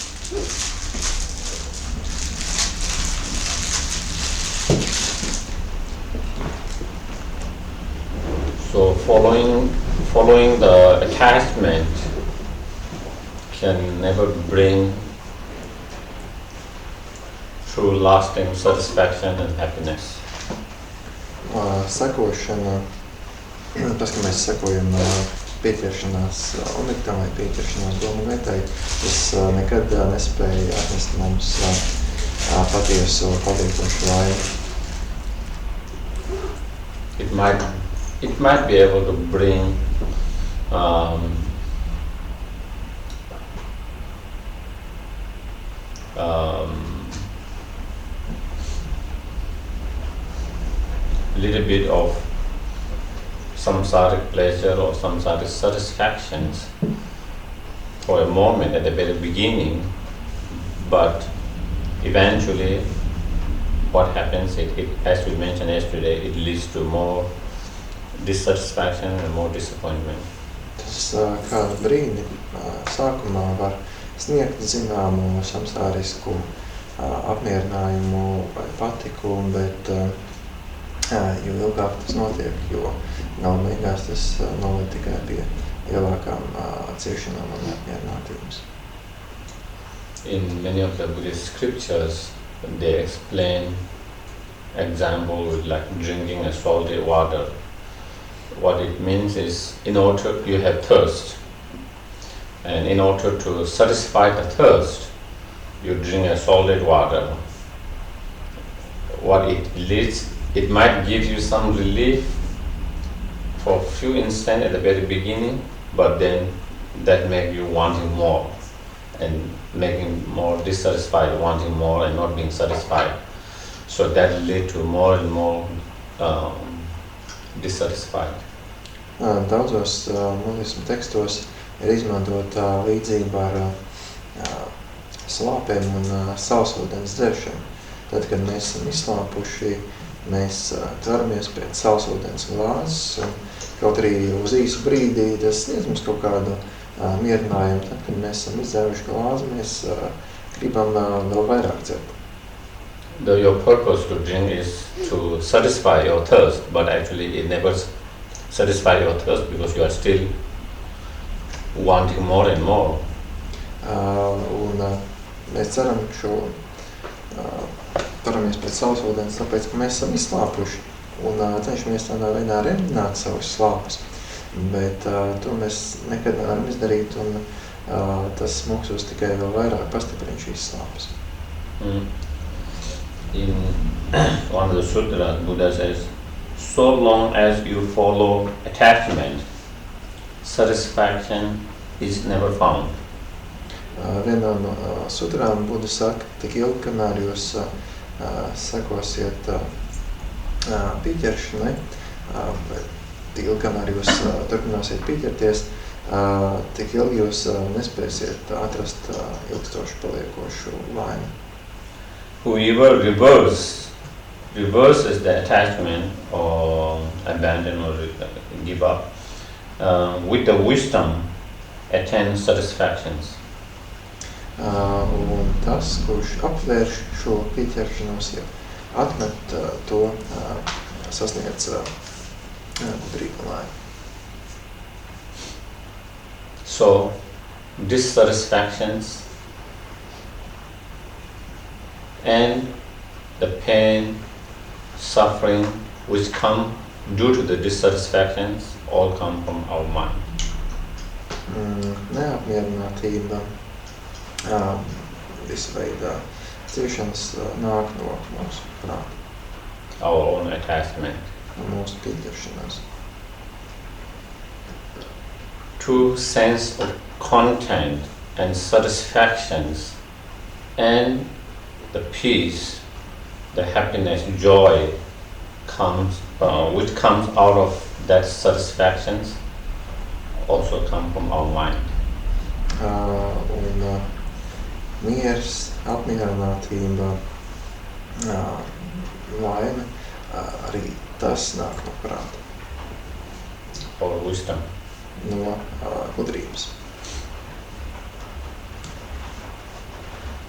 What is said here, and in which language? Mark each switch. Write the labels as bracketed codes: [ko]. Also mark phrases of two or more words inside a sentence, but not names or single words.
[en] So following the attachment can never bring true lasting satisfaction and happiness. [lv] Sekošana, tas, ka mēs sekojam pieķeršanās objektām vai pieķeršanās domu vietai, tas nekad nespēja atnest mums patiesu palīdzošu laimi. [en] It might be able to bring little bit of samsaric pleasure or samsaric satisfactions for a moment at the very beginning, but eventually what happens, it as we mentioned yesterday, it leads to more dissatisfaction and more disappointment. [lv] Tas kādu brīdi sākumā var sniegt zināmu samsārisku apmierinājumu vai patiku, bet jo ilgāk tas notiek, jo galu beigās tas noved tikai pie lielākām ciešanām un neapmierinātības. [en] In many of the Buddhist scriptures, they explain example with like drinking a salty water. What it means is, in order you have thirst, and in order to satisfy the thirst, you drink a salted water. What it leads, it might give you some relief for a few instants at the very beginning, but then that makes you wanting more and making more dissatisfied, wanting more and not being satisfied. So that lead to more and more dissatisfied. [lv] Daudzos budismu tekstos ir izmantota līdzība ar slāpēm un sausūdens dzeršanu. Tad, kad mēs esam izslāpuši, mēs tveramies pēc sausūdens glāzes, un kaut arī uz īsu brīdī tas sniedz mums kaut kādu mierinājumu. Tad, kad mēs esam izdzēruši glāzi, mēs gribam vēl vairāk dzert. [en] Though your purpose to drink is to satisfy your thirst, but actually it never satisfy your thirst because you are still wanting more and more. [lv] Un mēs ceram šo tveramies pēc sausūdens, tāpēc, ka mēs esam izslāpuši un cenšamies tādā veidā reminēt savus slāpes. Bet to mēs nekad nevaram izdarīt, un tas mūsos tikai vēl vairāk pastiprina šīs slāpes. [en] In one of the sutras, Buddha says, so long as you follow attachment, satisfaction is never found. [lv] Vienā no sutrām Buddha saka, tik ilgi, kamēr jūs sekosiet pieķeršanai, tik ilgi, kamēr jūs turpināsiet pieķerties, tik ilgi jūs nespēsiet atrast ilgstošu paliekošu laimi. [en] Whoever reverses the attachment or abandon or give up, with the wisdom attains satisfactions. [lv] Un tas, kurš apvērš šo pieķeršanos, ja atmet to, sasniedz gudrību laimi. [en] So, dissatisfactions and the pain, suffering which come due to the dissatisfactions all come from our mind. [lv] Neapmierinātība, visu veidā ciešanas nāk no mūsu prāta. [en] Our own attachment. [lv] No mūsu pieķeršanās. [en] True sense of content and satisfactions and the peace, the happiness, joy comes, which comes out of that satisfactions also come from our mind. [lv] Un miers, apmierinātība, laime, arī tas nāk no prāta. [en] Or wisdom. [lv] No gudrības.